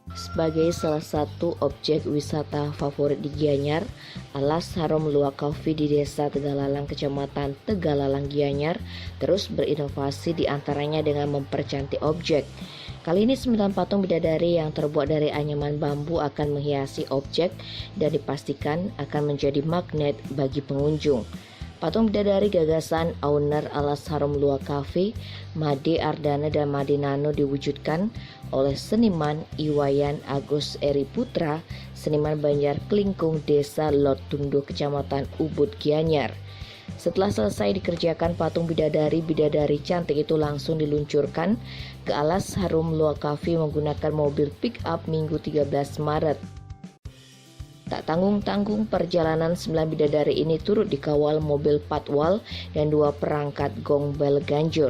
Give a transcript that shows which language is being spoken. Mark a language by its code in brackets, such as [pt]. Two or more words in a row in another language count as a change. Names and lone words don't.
[id] sebagai salah satu objek wisata favorit di Gianyar, Alas Harum Luwak Coffee di Desa Tegalalang, Kecamatan Tegalalang, Gianyar terus berinovasi diantaranya dengan mempercantik objek. Kali ini 9 patung bidadari yang terbuat dari anyaman bambu akan menghiasi objek dan dipastikan akan menjadi magnet bagi pengunjung. Patung bidadari gagasan owner Alas Harum Luwak Cafe, Made Ardana dan Made Nano diwujudkan oleh seniman Iwayan Agus Eri Putra, seniman Banjar Klingkung, Desa Lotundo, Kecamatan Ubud, Gianyar. Setelah selesai dikerjakan, patung bidadari cantik itu langsung diluncurkan ke Alas Harum Luwak Cafe menggunakan mobil pick-up Minggu 13 Maret. Tak tanggung-tanggung, perjalanan 9 bidadari ini turut dikawal mobil patwal dan 2 perangkat gong bel ganjur.